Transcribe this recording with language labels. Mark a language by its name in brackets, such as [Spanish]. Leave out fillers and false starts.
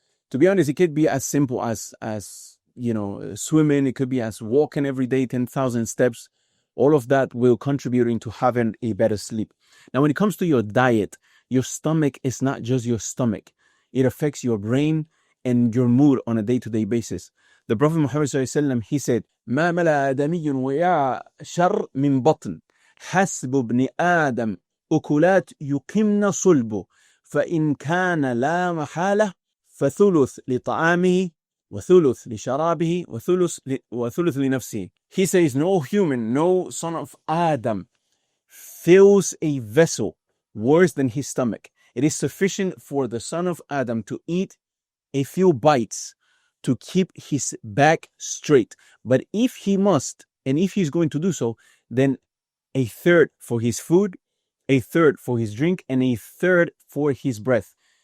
[English] To be honest, it could be as simple as swimming. It could be as walking every day 10,000 steps. All of that will contribute into having a better sleep. Now, when it comes to your diet, your stomach is not just your stomach. It affects your brain and your mood on a day-to-day basis. The Prophet Muhammad ﷺ, he said, [Arabic] ما ملأ آدمي وعاء شر من بطن حسب ابن آدم أكلات يقمن صلبه فإن كان لا محالة فثلث لطعامه وثلث لشرابه وثلث لنفسه. [English] He says, no human, no son of Adam fills a vessel worse than his stomach. It is sufficient for the son of Adam to eat a few bites to keep his back straight. But if he must, and if he's going to do so, then a third for his food, a third for his drink, and a third for his breath.